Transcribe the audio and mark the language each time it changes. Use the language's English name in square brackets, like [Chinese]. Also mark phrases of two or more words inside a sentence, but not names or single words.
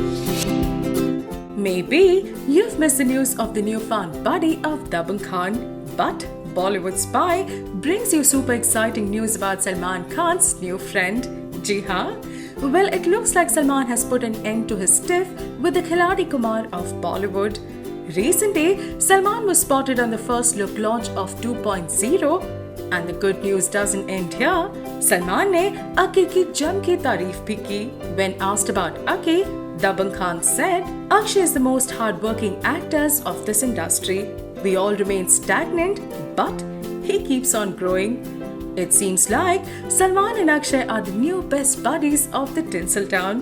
[English] Maybe you've missed the news of the newfound buddy of Dabangg Khan, but Bollywood Spy brings you super exciting news about Salman Khan's new friend. [Hindi] जी हाँ? [English] Well, it looks like Salman has put an end to his tiff with the Khiladi Kumar of Bollywood. Recently, Salman was spotted on the first look launch of 2.0, and the good news doesn't end here. [Hindi] सलमान ने अक्के की जम की तारीफ़ भी की. [English] When asked about Akke, Dabangg Khan said, "Akshay is the most hardworking actors of this industry. We all remain stagnant, but he keeps on growing." It seems like Salman and Akshay are the new best buddies of the Tinseltown.